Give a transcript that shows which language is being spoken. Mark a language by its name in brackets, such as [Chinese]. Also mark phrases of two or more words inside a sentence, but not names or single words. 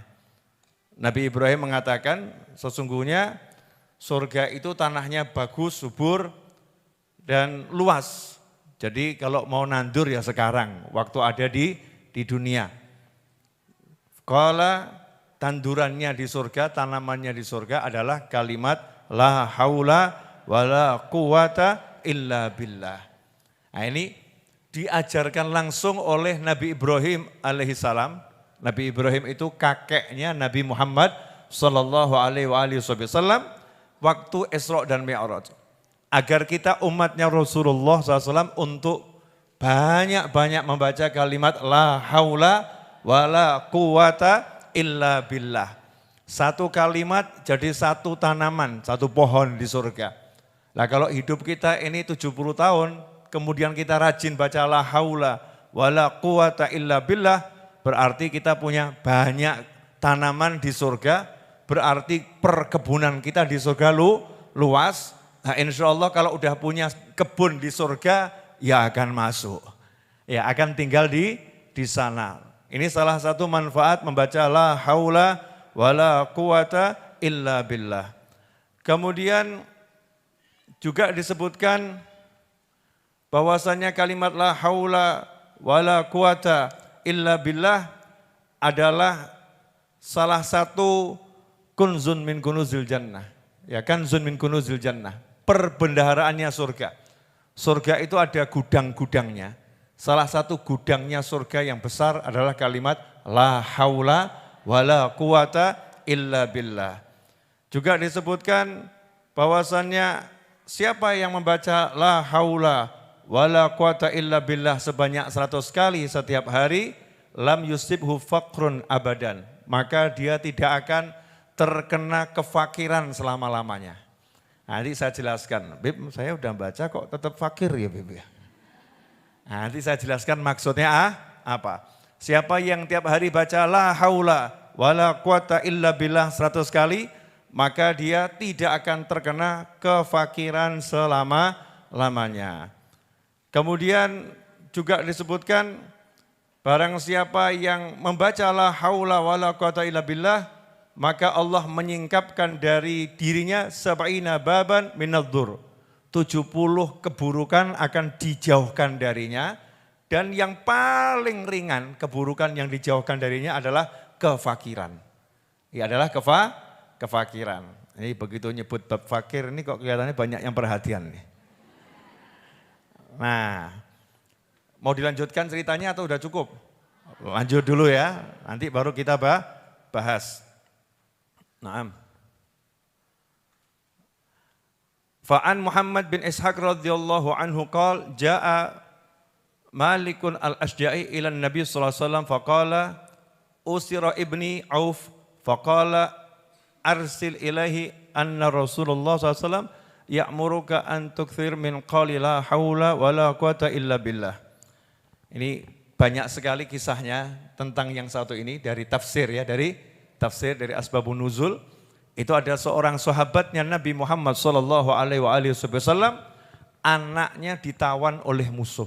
[Indonesian] Nabi Ibrahim mengatakan sesungguhnya surga itu tanahnya bagus, subur dan luas. Jadi kalau mau nandur ya sekarang, waktu ada di dunia. Qala, tandurannya di surga, tanamannya di surga adalah kalimat [Arabic] لا حول ولا قوة إلا بالله. [Indonesian] Nah ini diajarkan langsung oleh Nabi Ibrahim alaihissalam. Nabi Ibrahim itu kakeknya Nabi Muhammad [Arabic] صلى الله عليه وسلم [Indonesian] waktu Isra dan Mi'raj. Agar kita umatnya Rasulullah SAW untuk banyak-banyak membaca kalimat [Arabic] لا حول ولا قوة إلا بالله. [Indonesian] Satu kalimat jadi satu tanaman, satu pohon di surga. Nah kalau hidup kita ini 70 tahun, kemudian kita rajin baca [Arabic] لا حول ولا قوة إلا بالله, [Indonesian] berarti kita punya banyak tanaman di surga, berarti perkebunan kita di surga luas. Nah [Arabic] إن شاء الله [Indonesian] kalau udah punya kebun di surga, ya akan masuk. Ya akan tinggal di sana. Ini salah satu manfaat membaca [Arabic] لا حول ولا قوة إلا بالله. [Indonesian] Kemudian juga disebutkan bahwasanya kalimat [Arabic] لا حول ولا قوة إلا بالله [Indonesian] adalah salah satu [Arabic] كنز من كنوز الجنة. [Indonesian] Ya, [Arabic] كنز من كنوز الجنة. [Indonesian] Perbendaharaannya surga. Surga itu ada gudang-gudangnya. Salah satu gudangnya surga yang besar adalah kalimat [Arabic] لا حول ولا قوة إلا بالله. [Indonesian] Juga disebutkan bahwasannya siapa yang membaca [Arabic] لا حول ولا قوة إلا بالله [Indonesian] sebanyak 100 kali setiap hari, [Arabic] لم يصبه فقر أبدا. [Indonesian] Maka dia tidak akan terkena kefakiran selama-lamanya. Nanti saya jelaskan, Bib saya udah baca kok tetap fakir ya Bib ya. Nanti saya jelaskan maksudnya apa. Siapa yang tiap hari baca [Arabic] لا حول ولا قوة إلا بالله [Indonesian] 100 kali, maka dia tidak akan terkena kefakiran selama-lamanya. Kemudian juga disebutkan barang siapa yang membaca [Arabic] لا حول ولا قوة إلا بالله, [Indonesian] maka Allah menyingkapkan dari dirinya [Arabic] سبعين بابا من الضر. [Indonesian] 70 keburukan akan dijauhkan darinya, dan yang paling ringan keburukan yang dijauhkan darinya adalah kefakiran. Ya adalah kefakiran. Ini begitu nyebut bab fakir ini kok kelihatannya banyak yang perhatian nih. Nah, mau dilanjutkan ceritanya atau udah cukup? Lanjut dulu ya, nanti baru kita bahas. Naam. [Arabic] فعن محمد بن إسحاق رضي الله عنه قال جاء مالك الأشجعي إلى النبي صلى الله عليه وسلم فقال أسر ابني عوف فقال أرسل إليه أن رسول الله صلى الله عليه وسلم يأمرك أن تكثر من قول لا حول ولا قوة إلا بالله. [Indonesian] Ini banyak sekali kisahnya tentang yang satu ini dari tafsir ya, dari [Arabic] أسباب النزول. [Indonesian] Itu ada seorang sahabatnya Nabi Muhammad [Arabic] صلى الله عليه وسلم, [Indonesian] anaknya ditawan oleh musuh.